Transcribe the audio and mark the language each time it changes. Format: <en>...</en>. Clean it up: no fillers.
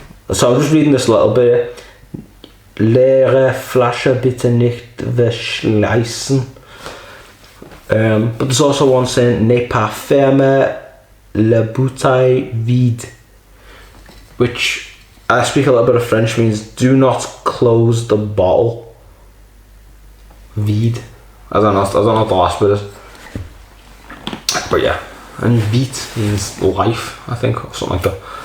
<en>So I'm just reading this little bit.</en> <de>Leere Flasche bitte nicht verschleißen.</de> <en>But there's also one saying</en> <fr>ne pas fermer la bouteille vide,</fr> <en>which I speak a little bit of French, means do not close the bottle. Vide. I don't know what the last bit is. But yeah, and vide means life, I think, or something like that.</en>